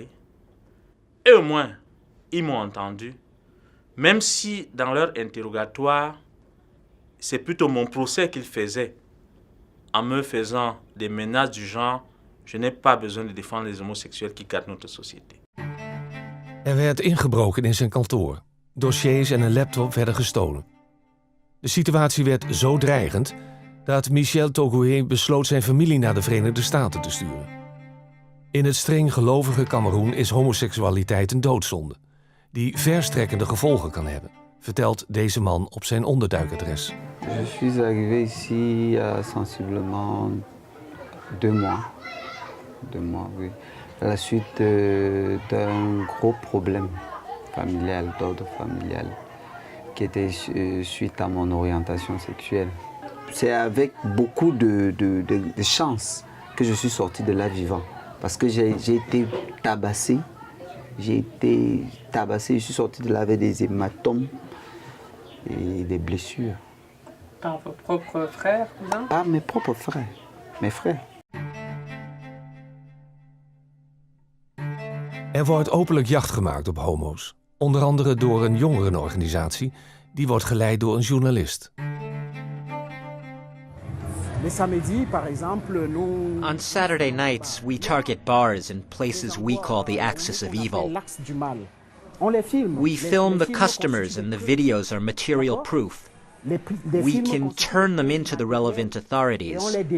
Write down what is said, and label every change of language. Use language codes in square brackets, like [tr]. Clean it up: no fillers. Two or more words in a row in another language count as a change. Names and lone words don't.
[fr] Et au moins, ils m'ont entendu. Même si dans leur interrogatoire, c'est plutôt mon procès qu'ils faisaient. En me faisant des menaces du genre, je n'ai pas besoin de défendre les homosexuels qui gâtent notre société. [nl] Werd ingebroken in zijn kantoor. Dossiers en een laptop werden gestolen. De situatie werd zo dreigend dat Michel Togoué besloot zijn familie naar de Verenigde Staten te sturen. In het streng gelovige Kameroen is homoseksualiteit een doodzonde, die verstrekkende gevolgen kan hebben, vertelt deze man op zijn onderduikadres. [fr] Je suis arrivé ici il y a sensiblement 2 mois. 2 mois, oui. À la suite d'un gros problème familial, d'ordre familial, qui était suite à mon orientation sexuelle. c'est avec beaucoup de chance que je suis sorti de là vivant. Parce que j'ai été tabassé. Je suis sorti de là avec des hématomes et des blessures. Par vos propres frères, cousins? Par mes propres frères, mes frères. [nl] wordt openlijk jacht gemaakt op homo's. Onder andere door een jongerenorganisatie die wordt geleid door een journalist. [en] On Saturday nights, we target bars and places we call the axis of evil. We film the customers and the videos are material proof. We can turn them into the relevant authorities.